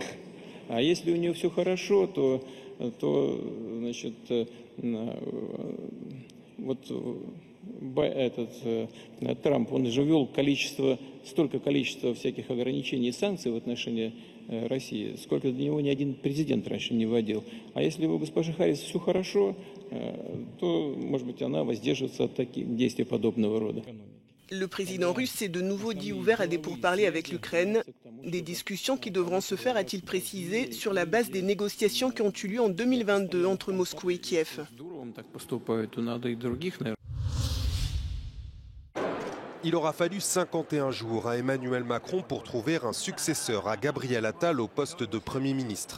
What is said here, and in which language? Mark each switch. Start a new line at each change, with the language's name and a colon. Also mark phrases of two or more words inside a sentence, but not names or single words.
Russian: А если у нее все хорошо, то значит, вот Трамп, он же ввел столько количества всяких ограничений и санкций в отношении России, сколько до него ни один президент раньше не вводил. А если у госпожи Харрис все хорошо, то, может быть, она воздержится от таких действий подобного рода.
French: Le président russe s'est de nouveau dit ouvert à des pourparlers avec l'Ukraine. Des discussions qui devront se faire, a-t-il précisé, sur la base des négociations qui ont eu lieu en 2022 entre Moscou et Kiev. Il aura fallu 51 jours à Emmanuel Macron pour trouver un successeur à Gabriel Attal au poste de Premier ministre.